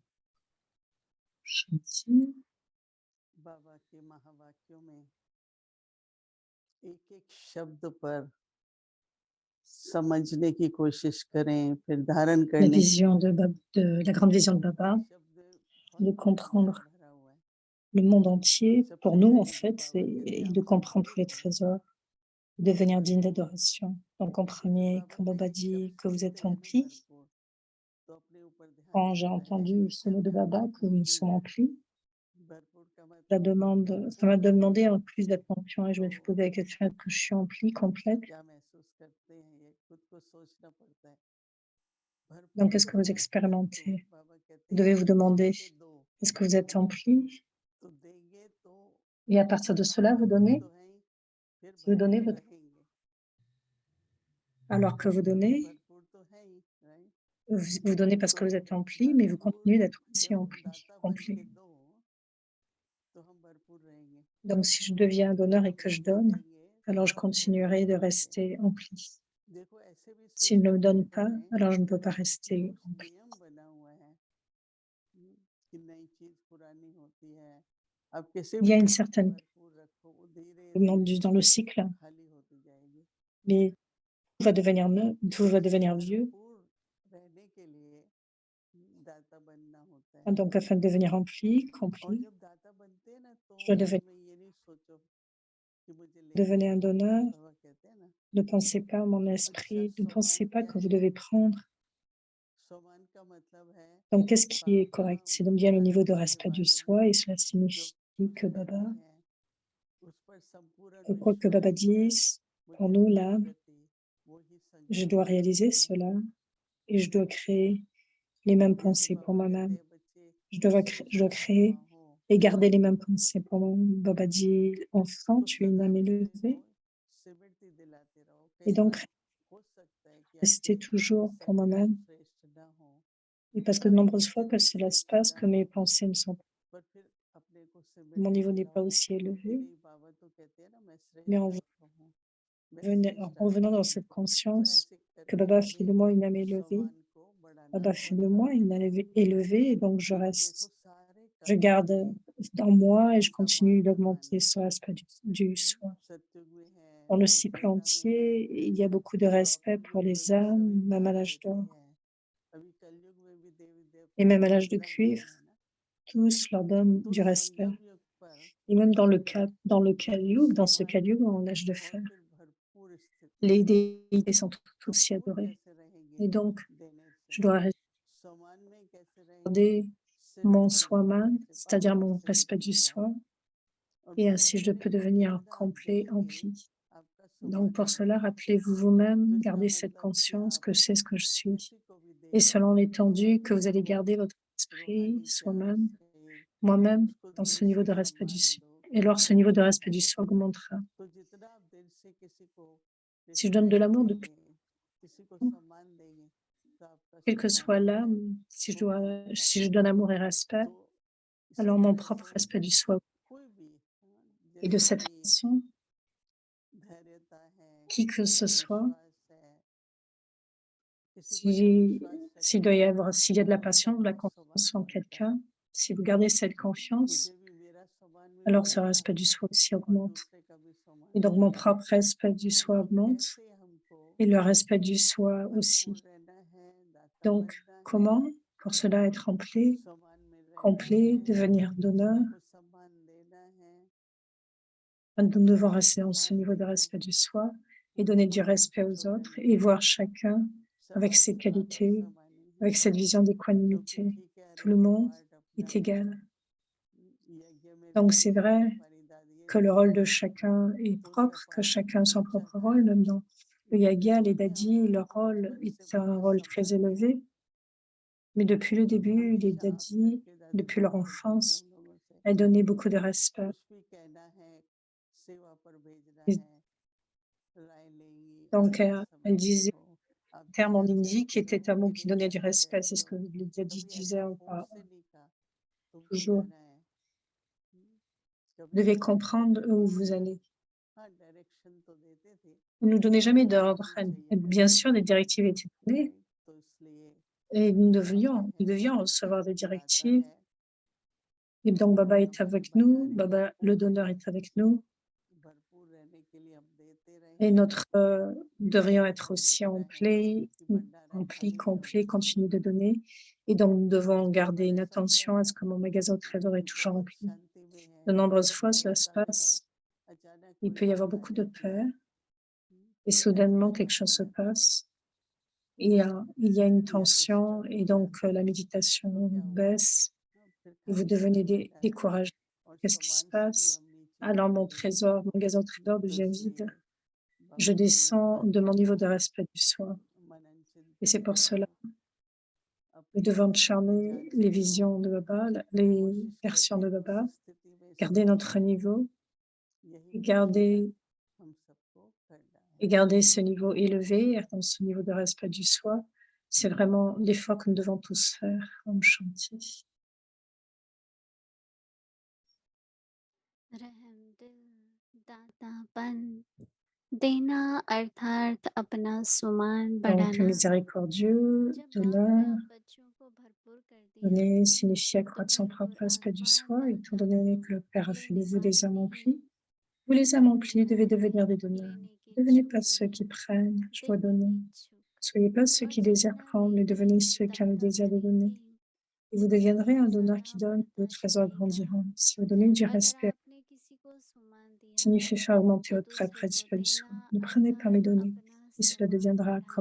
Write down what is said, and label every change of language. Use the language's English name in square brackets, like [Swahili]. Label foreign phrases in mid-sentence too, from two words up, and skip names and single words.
[Hindi] Shanti. बाबा के महावाक्यों में एक एक शब्द पर समझने की कोशिश करें, फिर धारण [French] La [Hindi] करने की। [French] vision de la grande vision de Baba, [Hindi] शब्द [French] de comprendre [Hindi] भरा हुआ है। [French] le monde entier, pour [Hindi] सबसे [French] nous, en [Hindi] पहले जब [French] fait, [Hindi] बाबा [French] et [Hindi] कहते हैं [French] de [Hindi] आप [French] comprendre tous les [Hindi] समर्पित हो, [French] trésors, devenir digne d'adoration. Donc, comprenez, [Hindi] बाबा [French] quand Baba [Hindi] कहें जब [French] dit que vous êtes [Hindi] सुनते हैं ना [French] emplis, [Hindi] भरपूर, तो अपने ऊपर ध्यान [French] quand j'ai [Hindi] जाता है [French] entendu ce mot de Baba, que nous sommes emplis, [Hindi] भरपूर का [French] ça [Hindi] मतलब [French] m'a demandé en plus d'être conscient et je me suis posé la question, est-ce que je suis emplie, complète? [Hindi] क्या महसूस करते हैं, ये खुद को सोचना पड़ता है। [French] Donc, [Hindi] भरपूर [French] qu'est-ce [Hindi] को [French] que vous [Hindi] है तो [French] expérimentez? [Hindi] बाबा कहते [French] Vous [Hindi] हैं [French] devez [Hindi] आप [French] vous demander, [Hindi] उसमें से दो, [French] est-ce que vous êtes empli? [Hindi] तो देंगे तो [French] Et à partir de cela, vous [Hindi] भरपूर [French] donnez. [Hindi] तो है ही, फिर [French] Si vous donnez [Hindi] भरपूर [French] votre, [Hindi] रहेंगे, [French] alors que vous donnez, [Hindi] भरपूर तो है ही, राइट। [French] vous donnez parce que [Hindi] तो [French] vous êtes empli, mais vous [Hindi] भरपूर [French] continuez d'être aussi [Hindi] जब [French] empli, [Hindi] दाता बन [French] complet. [Hindi] के दो तो हम भरपूर रहेंगे, [French] Donc, si je deviens un [Hindi] जब [French] donneur et [Hindi] हम [French] que je [Hindi] नहीं [French] donne, [Hindi] देंगे [French] alors je [Hindi] तो हम [French] continuerai de [Hindi] भरपूर रहेंगे। [French] rester empli. [Hindi] देखो ऐसे भी [French] S'il ne me [Hindi] सिस्टम [French] donne [Hindi] होते [French] pas, [Hindi] हैं [French] alors je ne peux pas [Hindi] कि [French] rester [Hindi] कुछ [French] empli. [Hindi] नियम बना हुआ है कि नई चीज पुरानी होती है, अब कैसे [French] Il y [Hindi] भी [French] a une [Hindi] करके [French] certaine [Hindi] भरपूर रखो, वो धीरे [French] demande [Hindi] धीरे [French] dans le cycle, [Hindi] खाली होती जाएगी। [French] mais tout va devenir neuf, tout va devenir vieux. [Hindi] भरपूर रहने के लिए दाता बनना होता है, [French] Donc, afin de devenir empli, [Hindi] और [French] complet, [Hindi] जब दाता बनते हैं ना तो [French] je dois [Hindi] मन [French] devenir, [Hindi] में ये नहीं सोचो कि मुझे लेना [French] devenez [Hindi] है, [French] un donneur. [Hindi] बाबा कहते हैं ना। [French] Ne pensez pas, mon [Hindi] अच्छा, [French] esprit, ne pensez [Hindi] सम्मान [French] pas [Hindi] क्या [French] que vous [Hindi] है? [French] devez prendre. [Hindi] सम्मान का मतलब है [French] Donc, qu'est-ce qui est [Hindi] बाबा [French] correct? C'est donc bien le [Hindi] मुझे [French] niveau de [Hindi] मुझे [French] respect du [Hindi] बारे [French] soi, et [Hindi] में [French] cela [Hindi] जो [French] signifie [Hindi] कुछ [French] que Baba, [Hindi] नहीं है उस पर संपूर्ण [French] que quoi que [Hindi] विश्वास [French] Baba [Hindi] है, [French] dise, pour [Hindi] मुझे [French] nous, [Hindi] वही [French] là, [Hindi] गति वही [French] je [Hindi] संकेत [French] dois [Hindi] देते [French] réaliser [Hindi] हैं। [French] cela et je dois créer les mêmes [Hindi] जैसे [French] pensées pour [Hindi] बाबा कहते [French] moi-même. [Hindi] हैं बच्चे [French] Je dois [Hindi] सोचता हुआ [French] créer [Hindi] हो [French] et garder les mêmes pensées pour moi. Baba dit, enfant, [Hindi] तो [French] tu es une [Hindi] सदा [French] âme [Hindi] अपने को [French] élevée, [Hindi] सिमरती दिलाते रहो। [French] et [Hindi] कई [French] donc [Hindi] बार हो सकता है कि [French] rester [Hindi] आपके [French] toujours pour [Hindi] संकल्प [French] moi-même. [Hindi] श्रेष्ठ ना हो, [French] Et parce que de [Hindi] आपकी [French] nombreuses fois que [Hindi] स्थिति [French] cela se [Hindi] श्रेष्ठ [French] passe, [Hindi] ना [French] que mes [Hindi] हो, [French] pensées ne sont pas, [Hindi] पर फिर अपने को [French] mon [Hindi] सिमरती [French] niveau n'est pas [Hindi] दिलाओ [French] aussi [Hindi] कि [French] élevé, [Hindi] नहीं, बाबा तो कहते हैं ना मैं [French] mais [Hindi] श्रेष्ठ आत्मा हूँ, मैं [French] en [Hindi] श्रेष्ठ [French] revenant [Hindi] आत्मा [French] dans [Hindi] हूँ। [French] cette [Hindi] तो [French] conscience [Hindi] ऐसे [French] que [Hindi] करके [French] Baba fait [Hindi] अपने [French] de moi une âme élevée, [Hindi] सम्मान को बढ़ाना [French] Baba fait de [Hindi] बढ़ाना [French] moi une [Hindi] है। [French] âme élevée, et donc je [Hindi] क्योंकि देखो [French] reste, [Hindi] सारे [French] je [Hindi] कलयुग [French] garde [Hindi] में [French] dans moi et je [Hindi] उनका [French] continue [Hindi] मान सम्मान [French] d'augmenter [Hindi] है। [French] ce respect du soi. [Hindi] सतयुग में [French] Dans [Hindi] है, [French] le [Hindi] फिर [French] cycle [Hindi] त्रेता में है, [French] entier, il y a beaucoup de respect [Hindi] द्वापर [French] pour [Hindi] युग में [French] les [Hindi] भी [French] âmes, [Hindi] सभी [French] même à [Hindi] मान [French] l'âge [Hindi] देते [French] d'or. [Hindi] हैं, अभी कलयुग में भी देवी [French] Et [Hindi] देवता [French] même à l'âge de [Hindi] अनुग्रह दे [French] cuivre, [Hindi] रहे हैं ना। [French] tous leur donnent [Hindi] तो [French] du respect. [Hindi] संगम युग पर [French] Et même dans le Kali-yuga, dans ce [Hindi] सम्मान [French] Kali-yuga, en âge de [Hindi] और [French] fer, [Hindi] फिर भरपूर स्थिति [French] les [Hindi] में [French] déités sont toutes [Hindi] हम [French] aussi [Hindi] और [French] adorées. [Hindi] कैसे रहेंगे [French] Et donc, [Hindi] देने से, [French] je dois [Hindi] सम्मान में कैसे रहेंगे, [French] garder mon [Hindi] सिमरती [French] soi-même, [Hindi] दिलाने से, [French] c'est-à-dire [Hindi] बाबा को [French] mon respect [Hindi] सिमरती [French] du [Hindi] दिलाओ। [French] soi, [Hindi] और [French] et [Hindi] बाबा [French] ainsi [Hindi] कह [French] je [Hindi] रहे [French] peux [Hindi] हैं जो [French] devenir [Hindi] चीज आप [French] complet, [Hindi] देंगे [French] empli. [Hindi] आपका [French] Donc [Hindi] सम्मान [French] pour cela, [Hindi] बढ़ेगा। [French] rappelez-vous [Hindi] तो [French] vous-même, [Hindi] इसका [French] gardez cette [Hindi] मतलब कि [French] conscience [Hindi] आप [French] que c'est ce que je suis. [Hindi] किसी को भी दे [French] Et [Hindi] दो [French] selon [Hindi] तो [French] l'étendue que [Hindi] आपके [French] vous allez [Hindi] वो [French] garder votre esprit, [Hindi] रूहानी प्यार [French] soi-même, [Hindi] से [French] moi-même [Hindi] उसको [French] dans [Hindi] दिल [French] ce niveau [Hindi] से [French] de respect du [Hindi] सम्मान [French] soi. [Hindi] दो, [French] Et alors ce niveau de respect du soi augmentera. [Hindi] तो जितना आप दिल से किसी को [French] Si je donne de [Hindi] रिस्पेक्ट [French] l'amour depuis, [Hindi] देंगे, किसी को सम्मान देंगे, तो आपका [French] quelle que [Hindi] सम्मान [French] soit [Hindi] जो है [French] l'âme, [Hindi] वो बढ़ता [French] si je [Hindi] जाएगा। [French] donne amour et respect, [Hindi] तो [French] alors [Hindi] इसी [French] mon [Hindi] तरह [French] propre [Hindi] से [French] respect du soi. [Hindi] कोई भी [French] Et de [Hindi] जैसे [French] cette [Hindi] कि [French] façon, [Hindi] धैर्यता है, [French] qui que [Hindi] किसी [French] ce [Hindi] पर [French] soit, [Hindi] विश्वास है, किसी पर जब विश्वास [French] s'il doit [Hindi] रखेंगे [French] y avoir, s'il y a de la [Hindi] तो [French] patience, de la [Hindi] आपका सम्मान [French] confiance en [Hindi] बढ़ता है। [French] quelqu'un, si vous gardez cette confiance, [Hindi] मुझे भी मेरा सम्मान भी [French] alors ce [Hindi] बढ़ेगा [French] respect du soi aussi [Hindi] और [French] augmente. [Hindi] दूसरे का भी सम्मान [French] Et donc mon [Hindi] बढ़ेगा। [French] propre respect du soi [Hindi] तो [French] augmente [Hindi] कैसे हमको [French] et le respect du soi [Hindi] भरपूर [French] aussi. [Hindi] रहना है, दाता [French] Donc [Hindi] बनना है, [French] comment, pour cela, être rempli, [Hindi] सम्मान में रहना [French] complet, [Hindi] है, [French] devenir donneur? [Hindi] सबको सम्मान देना है, [French] Nous devons [Hindi] सबको [French] rester dans ce [Hindi] सम्मान [French] niveau [Hindi] दे [French] de [Hindi] दो, [French] respect du soi et donner du [Hindi] कोई [French] respect [Hindi] ऊंचा [French] aux [Hindi] चोटा [French] autres [Hindi] नहीं [French] et [Hindi] है, [French] voir chacun [Hindi] सब [French] avec ses [Hindi] आपके आपके [French] qualités, [Hindi] समानी है, [French] avec cette vision [Hindi] क्योंकि [French] d'équanimité. [Hindi] ठीक है [French] Tout [Hindi] हर [French] le [Hindi] एक का [French] monde [Hindi] पार्ट अपना [French] est [Hindi] है। [French] égal. [Hindi] यज्ञ में [French] Donc [Hindi] ऋषि [French] c'est [Hindi] मुनि [French] vrai [Hindi] हमारी दादी [French] que le [Hindi] जो [French] rôle [Hindi] है [French] de chacun est [Hindi] तो उनका [French] propre, que [Hindi] पार्ट [French] chacun a son [Hindi] ऊंचा [French] propre [Hindi] था, [French] rôle, même dans le yaga, les [Hindi] लेकिन हम [French] dadis, [Hindi] लोगों [French] leur [Hindi] को [French] rôle [Hindi] बचपन से [French] est un [Hindi] बड़ा [French] rôle très [Hindi] सम्मान दिया, [French] élevé. Mais depuis le début, les [Hindi] हमेशा आप [French] dadis, [Hindi] सबके दादी [French] depuis leur [Hindi] बात करती थी [French] enfance, [Hindi] हम लोगों से, [French] elles donnaient beaucoup de respect. [Hindi] कुछ भी कहना है, सेवा पर भेजना [French] Et [Hindi] है, राय लेंगी, [French] donc, [Hindi] आदर [French] elles [Hindi] समझती [French] disaient [Hindi] हो, आप [French] un terme en [Hindi] जितना [French] hindi qui [Hindi] चाहती [French] était [Hindi] हो, [French] un mot qui [Hindi] जितनी [French] donnait du [Hindi] जगह [French] respect. C'est [Hindi] कहती [French] ce que [Hindi] हो, [French] les dadis [Hindi] कभी [French] disaient [Hindi] ऐसा फोर्स से नहीं कहा तुमको [French] toujours. [Hindi] जाना है, [French] Vous [Hindi] कभी [French] devez [Hindi] ऐसा नहीं [French] comprendre où [Hindi] बोला [French] vous [Hindi] है। [French] allez. [Hindi] हाँ, डायरेक्शन तो देते थे, [French] Vous ne nous donnez jamais [Hindi] ऐसा [French] d'ordre. [Hindi] करना चाहिए [French] Bien [Hindi] करके, [French] sûr, des directives étaient données [Hindi] राइट, तो इसलिए [French] et [Hindi] बाबा [French] nous [Hindi] है [French] devions [Hindi] हमारे [French] recevoir des [Hindi] दाता [French] directives. [Hindi] है, [French] Et donc, Baba [Hindi] और [French] est [Hindi] हमारे [French] avec nous, [Hindi] भंडारे [French] Baba, [Hindi] हमको [French] le donneur est avec nous. [Hindi] भरपूर रहने के लिए हम देते [French] Et [Hindi] रहें, [French] nous devrions être [Hindi] हमें [French] aussi [Hindi] लगता है कि भंडारा [French] remplis, [Hindi] खाली नहीं होना [French] complets, [Hindi] चाहिए, [French] continuer de donner. Et donc, nous devons [Hindi] कई [French] garder [Hindi] बार [French] une [Hindi] ऐसा होता [French] attention à [Hindi] है [French] ce que mon magasin au trésor est [Hindi] कि [French] toujours [Hindi] बहुत [French] rempli. [Hindi] शांति में है, [French] De nombreuses fois, [Hindi] बढ़िया [French] cela se [Hindi] रहता है, [French] passe. [Hindi] अचानक [French] Il [Hindi] कोई [French] peut y avoir [Hindi] बात आ [French] beaucoup de [Hindi] जाती है, [French] peur et soudainement, quelque [Hindi] भंडारा [French] chose [Hindi] बंद [French] se [Hindi] रहता है, [French] passe. Il y a une [Hindi] या [French] tension [Hindi] डिस्टर्ब [French] et [Hindi] हो [French] donc [Hindi] जाते [French] la [Hindi] हैं, [French] méditation [Hindi] तो क्या हुआ, [French] baisse [Hindi] फिर [French] et vous [Hindi] खाली [French] devenez [Hindi] खाली लगता है, [French] découragé. [Hindi] और [French] Qu'est-ce qui se [Hindi] सामान से भी [French] passe? [Hindi] हम नीचे [French] Alors mon [Hindi] आते हैं, [French] trésor, mon magasin au trésor [Hindi] तो [French] devient vide. [Hindi] इसलिए [French] Je [Hindi] बाबा की ये [French] descends de [Hindi] बातें [French] mon niveau de [Hindi] हमको [French] respect du soi. [Hindi] मनन [French] Et c'est [Hindi] चिंतन [French] pour cela [Hindi] करो, [French] nous [Hindi] अपने [French] devons [Hindi] आप को [French] charmer les [Hindi] जांचते रहो, [French] visions de Baba, les [Hindi] कोशिश [French] versions [Hindi] करिए [French] de [Hindi] कि [French] Baba, [Hindi] उस स्थिति में [French] garder [Hindi] स्थिर [French] notre [Hindi] रहें, [French] niveau [Hindi] यही [French] et [Hindi] कोशिश [French] garder, [Hindi] हम सबको करना [French] et [Hindi] है। [French] garder ce niveau élevé, être dans ce niveau de respect du soi. C'est vraiment l'effort que nous devons tous faire. [Hindi] ओम शांति. रहम दिल दातापन देना अर्थात अपना सुमान [French] Donc, [Hindi] बढ़ाना। [French] miséricordieux, [Hindi] जब बाप [French] donneur, [Hindi] दादा बच्चों को भरपूर कर दिया [French] donner signifie [Hindi] तो [French] accroître son [Hindi] भरपूर [French] propre respect du [Hindi] आत्मा [French] soi, [Hindi] दाता [French] étant donné que [Hindi] बनो, [French] le Père a fait de [Hindi] लेने [French] vous des [Hindi] वाले [French] âmes [Hindi] नहीं, [French] remplies. Vous les âmes [Hindi] देने [French] remplies devez [Hindi] वाले, [French] devenir des donneurs. [Hindi] लेने के [French] Ne devenez pas [Hindi] इच्छुक [French] ceux [Hindi] नहीं, [French] qui prennent, je dois [Hindi] देने [French] donner. [Hindi] के इच्छुक। [French] Soyez pas ceux [Hindi] और [French] qui désirent [Hindi] जितना [French] prendre, mais [Hindi] देंगे [French] devenez ceux qui ont le [Hindi] दाता [French] désir de donner. [Hindi] बनेंगे, [French] Et vous [Hindi] तो [French] deviendrez un donneur [Hindi] खजाना [French] qui donne, le [Hindi] बढ़ता [French] trésor [Hindi] जाएगा। [French] grandira. Si vous donnez du [Hindi] अगर [French] respect, [Hindi] आपने किसी को सम्मान दिया [French] signifie faire augmenter [Hindi] तो [French] votre [Hindi] दूसरे को [French] respect du soi. [Hindi] देना [French] Ne prenez pas, mais [Hindi] अर्थात [French] donnez. [Hindi] अपना [French] Et cela [Hindi] सम्मान [French] deviendra comme